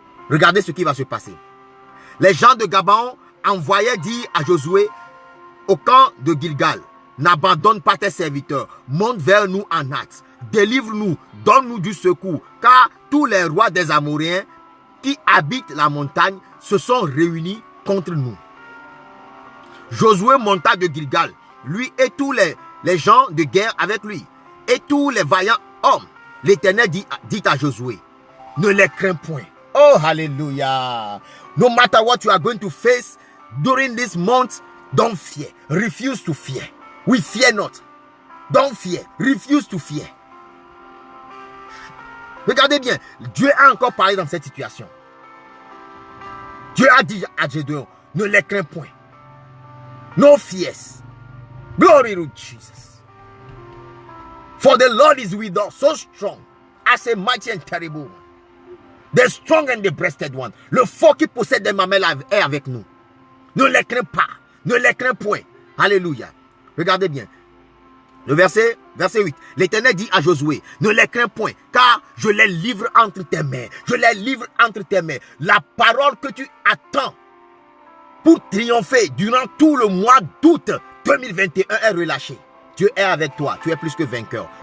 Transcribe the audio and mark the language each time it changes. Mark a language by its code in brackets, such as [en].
[fr] Regardez ce qui va se passer. Les gens de Gabaon envoyaient dire à Josué au camp de Gilgal, n'abandonne pas tes serviteurs, monte vers nous en hâte, délivre-nous, donne-nous du secours, car tous les rois des Amoréens qui habitent la montagne se sont réunis contre nous. Josué monta de Gilgal, lui et tous les gens de guerre avec lui, et tous les vaillants hommes. L'Éternel dit à Josué, ne les crains point. Oh, hallelujah. [en] No matter what you are going to face during this month, don't fear. Refuse to fear. We fear not. Don't fear. Refuse to fear. [fr] Regardez bien. Dieu a encore parlé dans cette situation. Dieu a dit à Gédéon, ne les crains point. [en] No fears. Glory to Jesus. For the Lord is with us, so strong, as a mighty and terrible one. The strong and the breasted one. [fr] Le fort qui possède des mamelles est avec nous. Ne les crains pas. Ne les crains point. Alléluia. Regardez bien. Le verset 8. L'Éternel dit à Josué, ne les crains point, car je les livre entre tes mains. Je les livre entre tes mains. La parole que tu attends pour triompher durant tout le mois d'août 2021 est relâchée. Dieu est avec toi. Tu es plus que vainqueur.